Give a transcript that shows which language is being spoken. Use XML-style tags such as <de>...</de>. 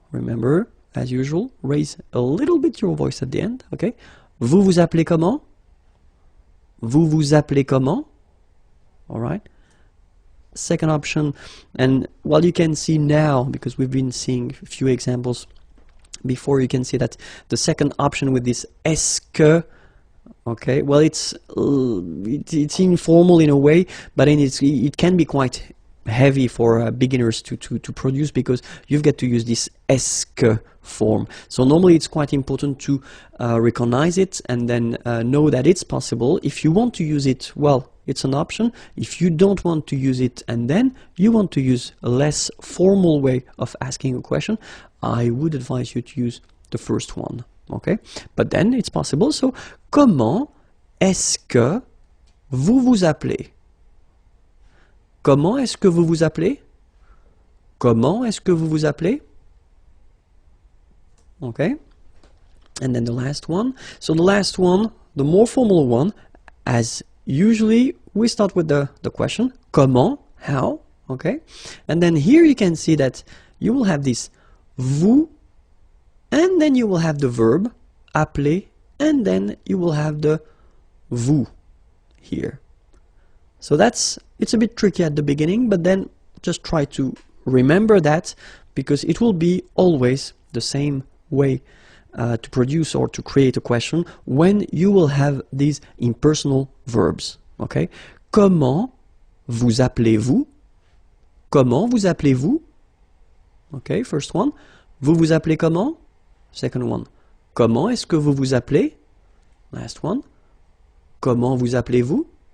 <en>Remember, as usual, raise a little bit your voice at the end, okay?</en> <fr>Vous vous appelez comment? Vous vous appelez comment?</fr> <en>Alright? Second option, and well, you can see now, because we've been seeing a few examples before, you can see that the second option with this est-ce que, okay, well, it's informal in a way, but then it can be quite heavy for beginners to produce, because you've got to use this est-ce que form. So normally it's quite important to recognize it and then know that it's possible. If you want to use it, well, it's an option. If you don't want to use it and then you want to use a less formal way of asking a question, I would advise you to use the first one. Okay, but then it's possible.</en> <fr>So, comment est-ce que vous vous appelez? Comment est-ce que vous vous appelez? Comment est-ce que vous vous appelez?</fr> <en>Okay, and then the last one. So the last one, the more formal one, as usually we start with the question, comment, how, okay? And then here you can see that you will have this vous and then you will have the verb, appeler, and then you will have the vous here. So it's a bit tricky at the beginning, but then just try to remember that, because it will be always the same way to produce or to create a question when you will have these impersonal verbs. Okay?</en> <fr>Comment vous appelez-vous? Comment vous appelez-vous?</fr> <en>Okay, first one.</en> <fr>Vous vous appelez comment?</fr> <en>Second one.</en> <fr>Comment est-ce que vous vous appelez?</fr> <en>Last one.</en> <fr>Comment vous appelez-vous?</fr>